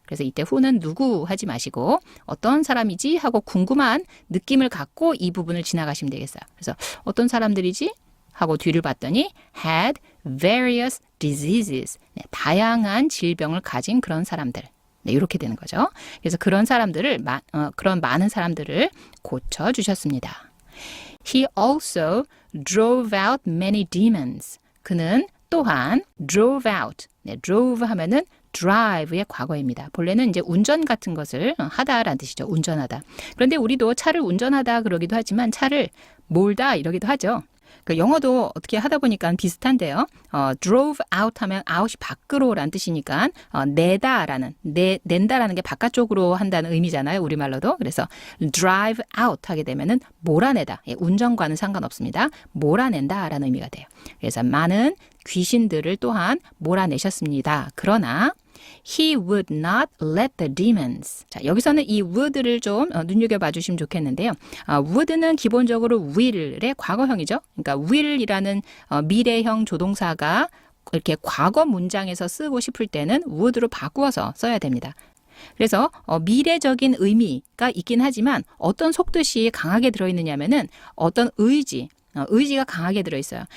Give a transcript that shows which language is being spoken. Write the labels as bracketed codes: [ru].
[ko] 그래서 이때 who는 누구 하지 마시고 어떤 사람이지 하고 궁금한 느낌을 갖고 이 부분을 지나가시면 되겠어요. 그래서 어떤 사람들이지 하고 뒤를 봤더니 [en] had various diseases. [ko] 네, 다양한 질병을 가진 그런 사람들. 네, 이렇게 되는 거죠. 그래서 그런 사람들을 그런 많은 사람들을 고쳐 주셨습니다. [en] He also drove out many demons. [ko] 그는 또한 [en] drove out. [ko] 네, drove 하면은 drive의 과거입니다. 본래는 이제 운전 같은 것을 하다라는 뜻이죠. 운전하다. 그런데 우리도 차를 운전하다 그러기도 하지만 차를 몰다 이러기도 하죠. 그 영어도 어떻게 하다 보니까 비슷한데요. [en] drove out [ko] 하면 out이 밖으로라는 뜻이니까 내다라는 낸다라는 게 바깥쪽으로 한다는 의미잖아요. 우리말로도. 그래서 drive out 하게 되면은 몰아내다. 예, 운전과는 상관없습니다. 몰아낸다라는 의미가 돼요. 그래서 많은 귀신들을 또한 몰아내셨습니다. 그러나 [en] He would not let the demons. [ko] 자, 여기서는 이 would를 좀 눈여겨봐 주시면 좋겠는데요. would는 기본적으로 will의 과거형이죠. 그러니까 will이라는 미래형 조동사가 이렇게 과거 문장에서 쓰고 싶을 때는 would로 바꾸어서 써야 됩니다. 그래서 미래적인 의미가 있긴 하지만 어떤 속뜻이 강하게 들어있느냐면은 어떤 의지가 강하게 들어있어요.